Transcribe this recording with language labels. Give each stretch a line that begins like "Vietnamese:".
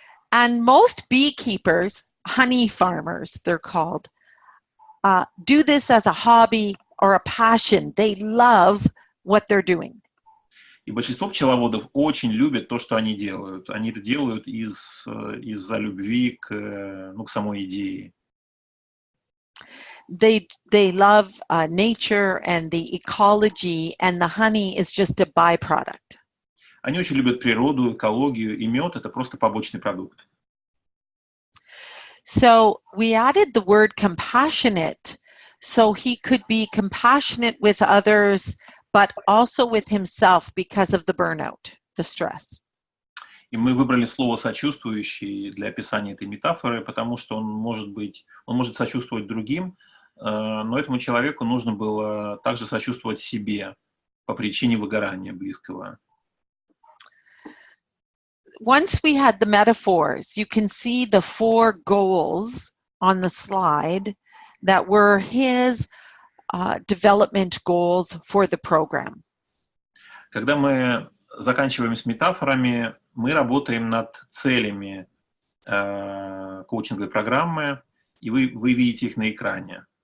English: And most beekeepers, honey farmers, they're called, do this as a hobby or a passion. They love what they're doing.
Russian: И большинство пчеловодов очень любят то, что они делают. Они это делают из-за любви к самой идее.
English: They love nature and the ecology, and the honey is just a byproduct.
Russian: Они очень любят природу, экологию, и мед — это просто побочный продукт.
English: So we added the word compassionate, so he could be compassionate with others, but also with himself because of the burnout, the stress.
Russian: И мы выбрали слово «сочувствующий» для описания этой метафоры, потому что он может сочувствовать другим, но этому человеку нужно было также сочувствовать себе по причине выгорания близкого.
English: Once we had the metaphors, you can see the 4 goals on the slide that were his development goals for the program.
Russian: Когда мы заканчиваем с метафорами, мы работаем над целями коучинговой программы, и вы видите их на экране.